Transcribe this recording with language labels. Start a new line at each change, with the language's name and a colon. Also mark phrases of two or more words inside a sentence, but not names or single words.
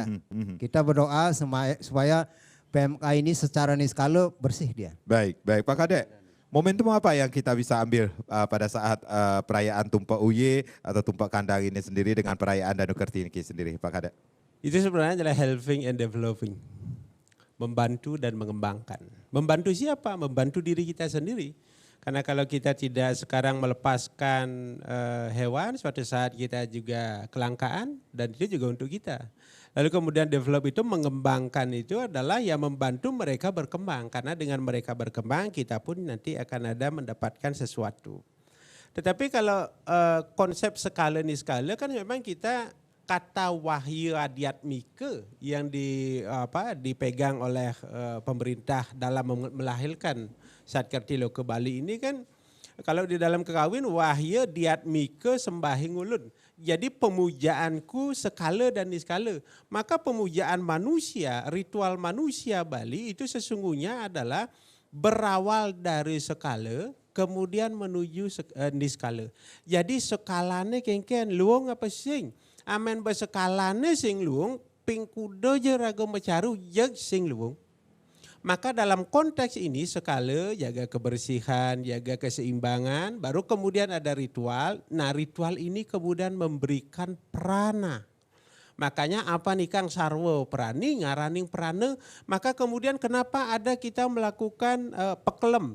Indonesian: Kita berdoa supaya PMK ini secara niskala bersih dia. Baik Pak Kadek. Momentum apa yang kita bisa ambil pada saat perayaan tumpak UY atau tumpak kandang ini sendiri dengan perayaan Danu Kertini sendiri Pak Kadek?
English: Itu sebenarnya adalah helping and developing.
Indonesian: Membantu dan mengembangkan. Membantu siapa? Membantu diri kita sendiri. Karena kalau kita tidak sekarang melepaskan hewan, suatu saat kita juga kelangkaan dan itu juga untuk kita. Lalu kemudian develop itu mengembangkan itu adalah yang membantu mereka berkembang. Karena dengan mereka berkembang kita pun nanti akan ada mendapatkan sesuatu. Tetapi kalau konsep skala niskala kan memang kita kata wahyu adiatmika yang dipegang oleh pemerintah dalam melahirkan Satkertilo ke Bali ini kan kalau di dalam kekawin
Kawi: wahya diatmika sembahi ngulun.
Indonesian: Jadi pemujaanku skala dan niskala. Maka pemujaan manusia, ritual manusia Bali itu sesungguhnya adalah berawal dari skala kemudian menuju niskala.
Balinese: Jadi skalane kengken luang apa sing? Amen bersekalane sing luang ping kuda je raga mecaru jeg sing luang.
Indonesian: Maka dalam konteks ini skala jaga kebersihan, jaga keseimbangan, baru kemudian ada ritual. Nah ritual ini kemudian memberikan prana. Makanya apa nih Kang
Kawi: Sarwo Prani, ngaraning prana,
Indonesian: maka kemudian kenapa ada kita melakukan pekelem.